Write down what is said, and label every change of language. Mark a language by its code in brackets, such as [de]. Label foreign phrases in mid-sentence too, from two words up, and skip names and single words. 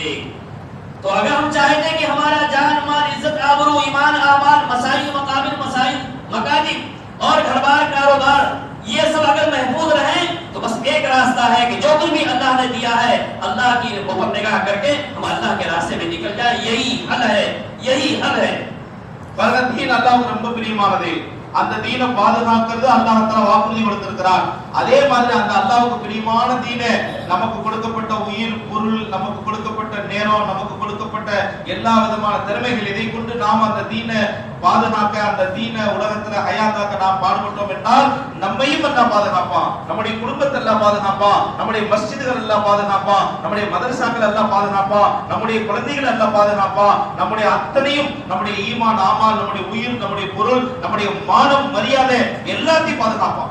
[hi] तो अगर हम चाहते कि हमारा जान माल, इज्जत आबरू, ईमान आमाल, मसाइल मकाबिल, मसाइल मकादिब और घर-बार कारोबार ये सब अगर महफूज रहे तो बस एक रास्ता है कि जो कुछ भी अल्लाह ने दिया है अल्लाह की ऊपर निगाह करके हम अल्लाह के रास्ते में निकल जाए। यही हल है, यही हल है। [ta] தீன் அல்லாஹ்வுக்கு ரொம்ப பிரியமானது. அந்த தீனை பாதுகாக்கிறது [ar] الله تعالى [ta] வாக்குறுதி கொடுத்திருக்கிறார். அதே மாதிரி அந்த அல்லாஹ்வுக்கு பிரியமான தீனை, நமக்கு கொடுக்கப்பட்ட உயிர், பொருள், நமக்கு கொடுக்கப்பட்ட நேரம், நமக்கு கொடுக்கப்பட்ட எல்லா விதமான திறமைகள், இதை கொண்டு நாம் அந்த தீனை பாதுகாக்க, அந்த தீனை உலகத்துல ஹயாத்தாக்க நாம் பாடுபட்டோம் என்றால் நம்மையும் அல்லாஹ் பாதுகாப்பான், நம்முடைய குடும்பத்தை அல்லாஹ் பாதுகாப்பான், நம்முடைய மஸ்ஜிதுகள் எல்லாம் பாதுகாப்பான், நம்முடைய மதரசாக்கள் எல்லாம் பாதுகாப்பான், நம்முடைய குழந்தைகள் எல்லாம் பாதுகாப்பான், நம்முடைய அத்தனையும், நம்முடைய ஈமான் ஆமால், நம்முடைய உயிர், நம்முடைய பொருள், நம்முடைய மானம் மரியாதை எல்லாத்தையும் பாதுகாப்பான்.